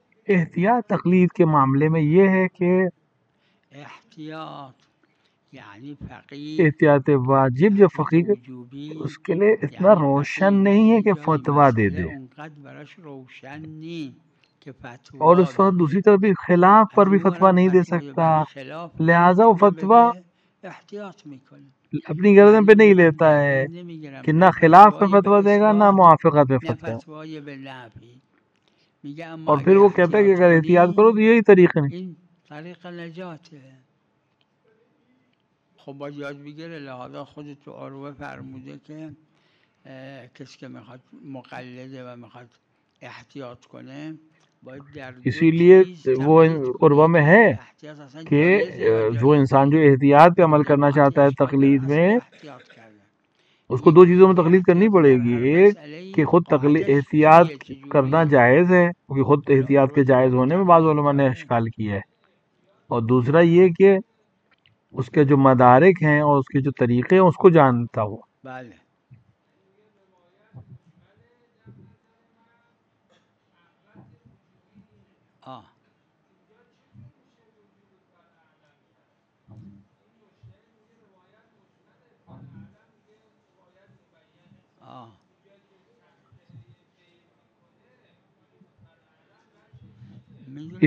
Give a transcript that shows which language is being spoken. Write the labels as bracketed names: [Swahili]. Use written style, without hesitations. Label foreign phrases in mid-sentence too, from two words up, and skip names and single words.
[Urdu] احتیاط تقلید کے معاملے میں یہ ہے کہ [Persian] احتیاط یعنی فقیه [Urdu] احتیاط واجب جو احتیاط [Persian] فقیر وجوبی [Urdu] اس کے لیے اتنا [Persian] یعنی [Urdu] روشن [Persian] فقیه [Urdu] نہیں ہے کہ [Persian] اینجا [Urdu] فتوا دے [Persian] مسئله [Urdu] دے، [Persian] اونقدر براش روشن نی که [Urdu] اور [Persian] فتوا [Urdu] اس وقت [Persian] بده. [Urdu] دوسری طرف بھی خلاف پر [Persian] از [Urdu] بھی [Persian] اون فتوا ورم [Urdu] نہیں دے [Persian] فتوای [Urdu] سکتا، [Persian] بر خلاف [Urdu] لہٰذا وہ [Persian] نمیتونه فتوا بده، احتیاط میکنه. [Urdu] اپنی گردن پہ [Persian] یعنی [Urdu] نہیں [Persian] میگه من [Urdu] لیتا ہے [Persian] گردن نمیگیرم [Urdu] کہ [Persian] نه [Urdu] نہ خلاف پہ [Persian] فتوای فتوا به [Urdu] دے گا نہ [Persian] اثبات [Urdu] موافقت پہ [Persian] نه فتوا، فتوای به نفی. میگه اما [Urdu] اور پھر [Persian] اگه [Urdu] وہ کہتا ہے کہ [Persian] احتیاط [Urdu] اگر احتیاط [Persian] کنی [Urdu] کرو تو یہی طریقے نہیں. [Persian] این طریق نجاته. خب باید یاد بگیره. لحاظا خود تو عروه فرموده که کسی که میخواد مقلده و میخواد احتیاط کنه باید در دو [Urdu] اسی لیے [Persian] چیز [Urdu] وہ تقلید [Persian] قربہ کنه [Urdu] میں [Persian] که [Urdu] ہے [Persian] این احتیاط اصلا [Urdu] کہ [Persian] جایزه یا [Urdu] وہ انسان جو [Persian] جایزه. [Urdu] احتیاط پہ عمل [Persian] نه [Urdu] کرنا [Persian] نوعات [Urdu] چاہتا ہے [Persian] اشکال داره [Urdu] تقلید [Persian] اصل [Urdu] میں، [Persian] احتیاط کردن. [Urdu] اس کو دو چیزوں میں [Persian] یکی [Urdu] تقلید کرنی [Persian] احتیاط [Urdu] پڑے [Persian] در [Urdu] گی، [Persian] هر [Urdu] ایک [Persian] مسئله [Urdu] کہ خود [Persian] قاعدش [Urdu] احتیاط [Persian] چیه [Urdu] کرنا [Persian] چجوریه. [Urdu] جائز ہے کیونکہ خود [Persian] حالا [Urdu] احتیاط کے [Persian] عروه [Urdu] جائز [Persian] چجوری [Urdu] ہونے میں بعض [Persian] تقلید [Urdu] علماء نے [Persian] داره. [Urdu] اشکال کیا ہے، اور دوسرا یہ کہ اس کے جو مدارک ہیں اور اس کے جو طریقے ہیں اس کو جانتا ہو. [Persian] بله. آه آه میدونم